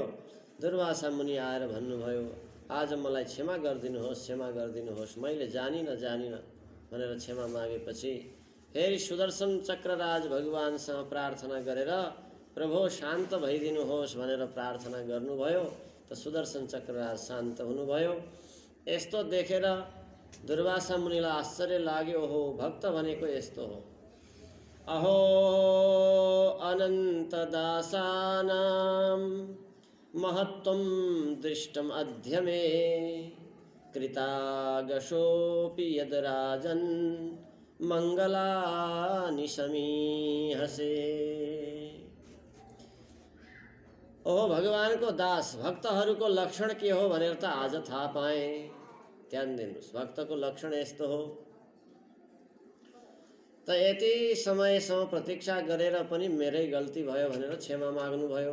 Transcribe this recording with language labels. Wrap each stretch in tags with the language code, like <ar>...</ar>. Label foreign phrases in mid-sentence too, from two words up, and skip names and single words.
<ne>दुर्वासा मुनि आएर भन्नुभयो, आज मलाई क्षमा गरिदिनुहोस्, क्षमा गरिदिनुहोस्, मैले जानिनँ भनेर क्षमा मागेपछि फेरि सुदर्शन चक्रराज भगवानसँग प्रार्थना गरेर प्रभु शान्त भइदिनुहोस् भनेर प्रार्थना गर्नुभयो। त सुदर्शन चक्रराज शान्त हुनुभयो। यस्तो देखेर दुर्वासा मुनिलाई आश्चर्य लाग्यो, हो भक्त भनेको यस्तो हो।</ne> <sa>अहो अनन्त दासानां महत्त्वं दृष्टम् अद्य मे कृतागशोऽपि यद् राजन् मङ्गलानि समीहसे।</sa> <ne>ओहो भगवानको दास, भक्तहरूको लक्षण के हो भनेर त आज थाहा पाएँ। ध्यान दिनुहोस्, भक्तको लक्षण यस्तो हो। त यति समयसम्म प्रतीक्षा गरेर पनि मेरै गल्ती भयो भनेर क्षमा माग्नुभयो।</ne>